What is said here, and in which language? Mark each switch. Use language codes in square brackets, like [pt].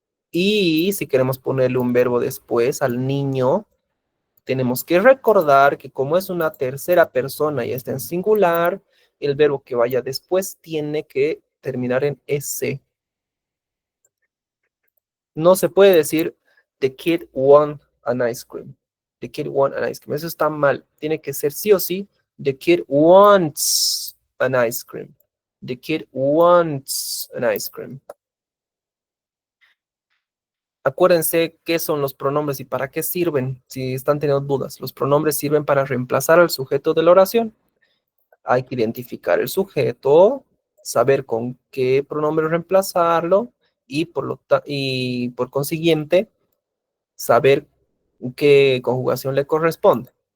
[es] Y si queremos ponerle un verbo después al niño, tenemos que recordar que como es una tercera persona y está en singular, el verbo que vaya después tiene que terminar en S. No se puede decir [en] the kid want an ice cream. The kid want an ice cream. [es] Eso está mal. Tiene que ser sí o sí [en] the kid wants an ice cream. The kid wants an ice cream. [es] Acuérdense qué son los pronombres y para qué sirven, si están teniendo dudas. Los pronombres sirven para reemplazar al sujeto de la oración. Hay que identificar el sujeto, saber con qué pronombre reemplazarlo y por consiguiente saber qué conjugación le corresponde.